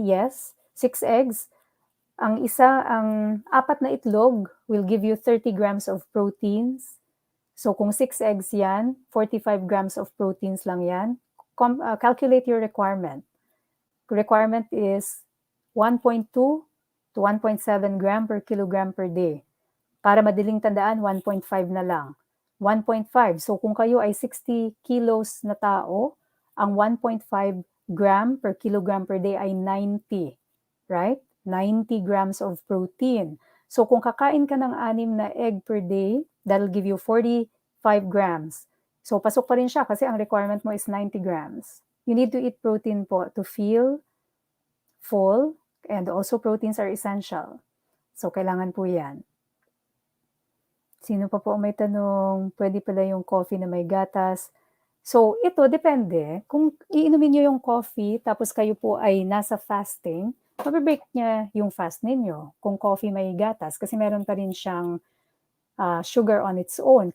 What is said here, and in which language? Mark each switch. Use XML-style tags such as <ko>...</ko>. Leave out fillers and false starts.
<en>Yes. 6 eggs.</en> <tl>Ang 4 na itlog</tl> <en>will give you 30 grams of proteins.</en> <tl>So kung 6 eggs yan, 45 grams of proteins lang yan.</tl> <en>Calculate your requirement. Requirement is 1.2 to 1.7 gram per kilogram per day.</en> <tl>Para madaling tandaan, 1.5 na lang. 1.5. So kung kayo ay 60 kilos na tao, ang 1.5 gram per kilogram per day ay 90.</tl> <en>Right? 90 grams of protein.</en> <tl>So kung kakain ka ng 6 na egg per day,</tl> <en>that'll give you 45 grams.</en> <tl>So pasok pa rin siya kasi ang requirement mo is</tl> <en>90 grams. You need to eat protein po to feel full, and also proteins are essential.</en> <tl>So kailangan po yan. Sino pa po ang may tanong? Puwede pala yung coffee na may gatas. So, ito depende kung iinumin niyo yung coffee tapos kayo po ay nasa fasting, mabe-break niya yung fast ninyo kung coffee may gatas kasi meron pa rin siyang, sugar on its own.</tl>